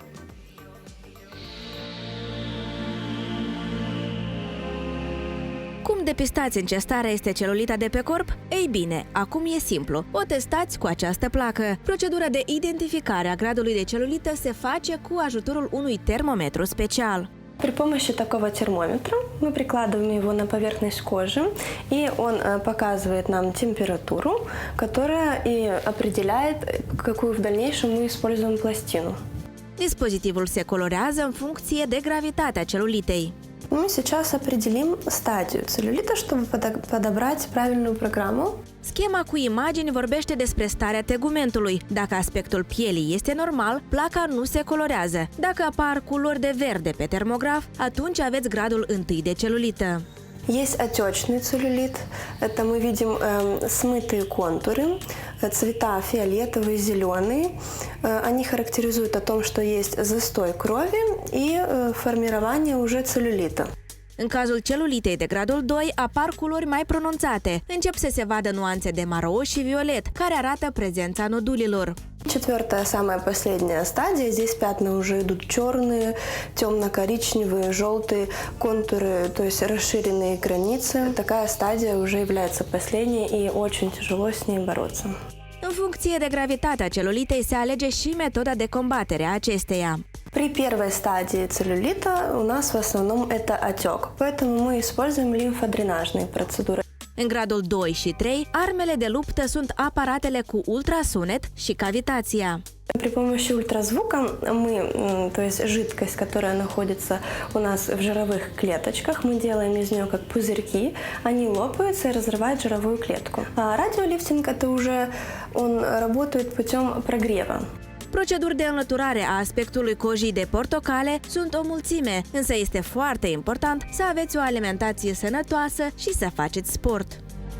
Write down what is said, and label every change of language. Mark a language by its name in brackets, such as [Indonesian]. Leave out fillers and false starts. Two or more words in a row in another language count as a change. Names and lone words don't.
[Romanian] Cum depistați în ce stare este celulita de pe corp? Ei bine, acum e simplu. O testați cu această placă. Procedura de identificare a gradului de celulită se face cu ajutorul unui termometru special. [Russian] При помощи такого термометра мы прикладываем его на поверхность кожи, и он показывает нам температуру, которая и определяет, какую в дальнейшем мы используем пластину. [Romanian] Dispozitivul se colorează în funcție de gravitatea celulitei. [Russian] Мы сейчас определим стадию целлюлита, чтобы подобрать правильную программу. [Romanian] Schema cu imagini vorbește despre starea tegumentului. Dacă aspectul pielii este normal, placa nu se colorează. Dacă apar culori de verde pe termograf, atunci aveți gradul 1 de celulită. [Russian] Есть отечный целлюлит. Это мы видим смытые контуры, цвета фиолетовый, зеленый. Они характеризуют о том, что есть застой крови и формирование уже целлюлита. [Romanian] În cazul celulitei de gradul 2 apar culori mai pronunțate. Încep să se vadă nuanțe de maro și violet, care arată prezența nodulilor. [Russian] Четвертая, самая последняя стадия. Здесь пятна уже идут черные, темно-коричневые, желтые контуры, то есть расширенные границы. Такая стадия уже является последней и очень тяжело с ней бороться. [Romanian] În funcție de gravitatea celulitei se alege și metoda de combatere a acesteia. [Russian] При первой стадии целлюлита у нас в основном это отек, поэтому мы используем лимфодренажные процедуры. [Romanian] În gradul 2 și 3, armele de luptă sunt aparatele cu ultrasunet și cavitația. [Russian] При помощи ультразвука мы, то есть жидкость, которая находится у нас в жировых клеточках, мы делаем из нее как пузырьки, они лопаются и разрывают жировую клетку. А радиолифтинг это уже он работает путем прогрева. [Romanian] Proceduri de înlăturare a aspectului cojii de portocale sunt o mulțime, însă este foarte important să aveți o alimentație sănătoasă și să faceți sport.